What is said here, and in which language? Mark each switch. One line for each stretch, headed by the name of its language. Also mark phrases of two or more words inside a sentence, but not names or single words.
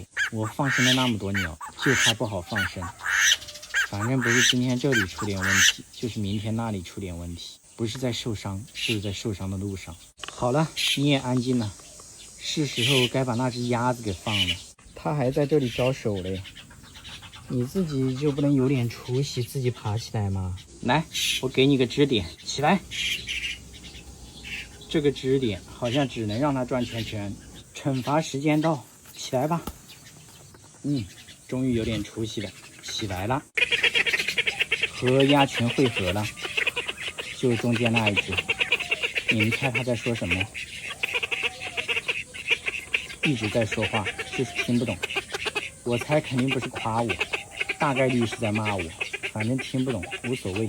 Chinese: 我放生了那麼多鳥，就它不好放生。反正不是今天這裡出點問題，就是明天那裡出點問題。不是在受傷，是在受傷的路上。好了，你也安靜了，是時候該把那只鴨子給放了。它還在這裡招手嘞，你自己就不能有點出息，自己爬起來嗎？來，我給你個支點，起來。這個支點好像只能讓它轉圈圈。懲罰時間到，起來吧。終於有點出息了，起來了。和鴨群匯合了，就中間那一只。你們猜他在說什麼？一直在說話，就是聽不懂。我猜肯定不是誇我，大概率是在罵我，反正聽不懂，無所謂。